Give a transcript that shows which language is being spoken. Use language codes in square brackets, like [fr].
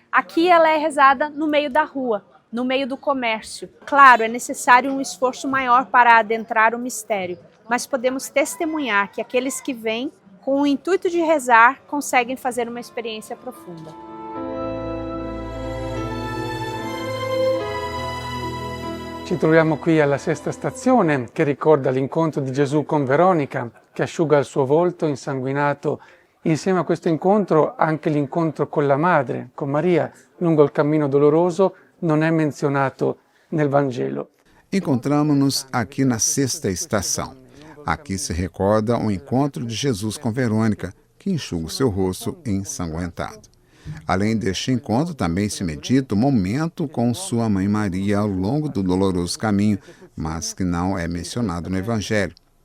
[pt] Aqui ela é rezada no meio da rua, no meio do comércio. Claro, é necessário um esforço maior para adentrar o mistério, mas podemos testemunhar que aqueles que vêm com o intuito de rezar conseguem fazer uma experiência profunda. [it] Ci troviamo qui alla sesta stazione che ricorda l'incontro di Gesù con Veronica, che asciuga il suo volto insanguinato. Insieme a questo incontro anche l'incontro con la madre, con Maria, lungo il cammino doloroso, non è menzionato nel Vangelo. [pt] Encontramos-nos aqui na sexta estação. Aqui se recorda o encontro de Jesus com Verônica, que enxuga o seu rosto ensanguentado. Além deste encontro, também se medita o momento com sua mãe Maria ao longo do doloroso caminho, mas que não é mencionado no Evangelho.